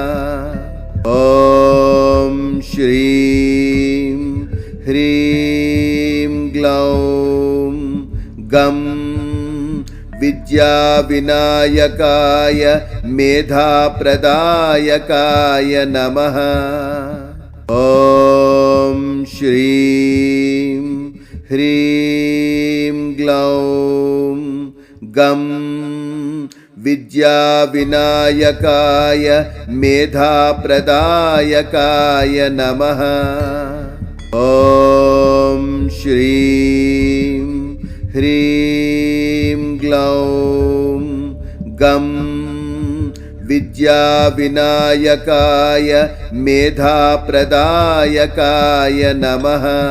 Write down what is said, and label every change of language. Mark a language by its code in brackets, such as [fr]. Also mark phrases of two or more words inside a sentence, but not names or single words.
[sa] ఓం శ్రీం హ్రీం గ్లౌం గం విద్యా వినాయకాయ మేధాప్రదాయకాయ నమః. ఓం శ్రీం హ్రీం గ్లౌం గం विद्याविनायकाय मेधाप्रदायकाय नमः। ॐ श्रीं ह्रीं ग्लौं गं विद्याविनायकाय मेधाप्रदायकाय नमः।